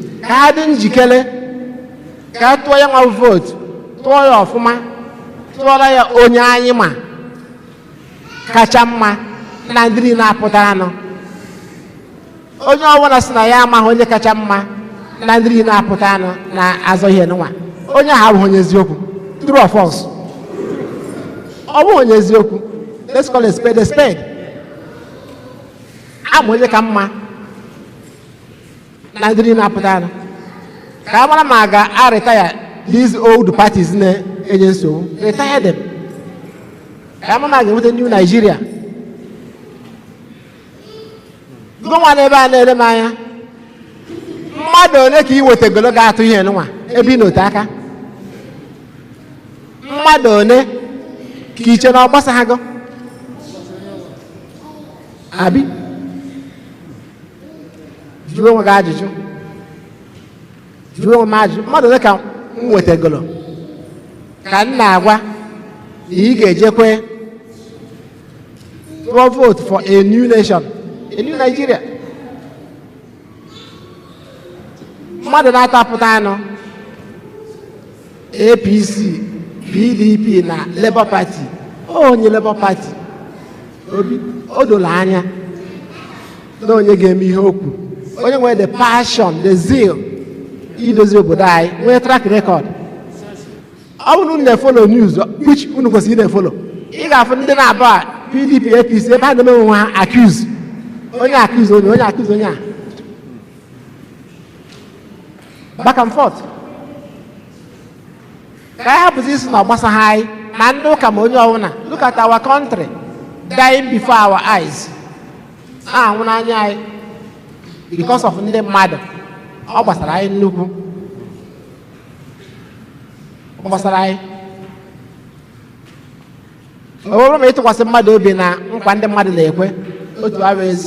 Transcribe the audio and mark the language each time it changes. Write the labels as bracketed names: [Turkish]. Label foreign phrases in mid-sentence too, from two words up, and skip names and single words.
[Igbo] Ka ha dị njikere. Ka ha tụọ ya nwa vootu. Tụọ ya ọfụma. Tụọrọ ya onye anyị ma. Kacha mma. Na ndị niile apụtara nọ. Onye ọbụla sị na ya amaghị onye kacha mma na ndị niile apụta anụ na-azọ ihe n'ụwa. Onye ahụ abụghị onye eziokwu. [English] True or false? [Igbo] Ọ bụghị onye eziokwu. [English] Let's call a spade a spade. [Igbo] Ama onye ka mma na ndị niile apụta anụ. Ka a mara ma a ga-aretire [English] these old parties [Igbo] na-enye nsogbu. [English] Retire them. [Igbo] Ka a mara ma a ga-enweta [English] new Nigeria. [Igbo] Gụnwa n'ebe a na-ele m anya. Mmadụ one ka ị wetegolo ga-atụ ihe n'ụwa ebe ị n'ote aka? Mmadụ one ka iche na ọ gbasaghago? Abi? Jụọ onwe gị ajụjụ. Jụọ onwe m ajụjụ. Mmadụ one ka m wetegolo? Ka m na-agwa na ị ga-ejekwe tụọ [English] vote for a new nation, a new Nigeria. [Igbo] Mmadụ na-atapụta anụ A P C, P D P na Labour Party. O onye Labour Party. Obi, o doro anya na onye ga-eme ihe o kwuru. Onye nwere [English] the passion, the zeal [Igbo] idozi obodo anyị, nwee [English] track record. [Igbo] Ọ bụrụ na unu na-efollow news, which unu kwesịrị ị na-efollow, ị ga-afụ ndị na-abụ a P D P, A P C, ebe ha na-eme onwe ha accuse. Onye accuse onye, onye accuse onye a. [English] Back and forth. [Igbo] Ka anyị hapụzi isi na ọ gbasaghị anyị, na ndị ụka ma onye ọbụla. [English] Look at our country, dying before our eyes. [Igbo] Na-anwụ n'anya anyị [English] because of [Igbo] ndị mmadụ. Ọ gbasara anyị nnukwu. Ọ gbasara anyị. Ọ bụrụ ma ịtụkwasị mmadụ obi na nkwa ndị mmadụ na-ekwe, otu awa ezi.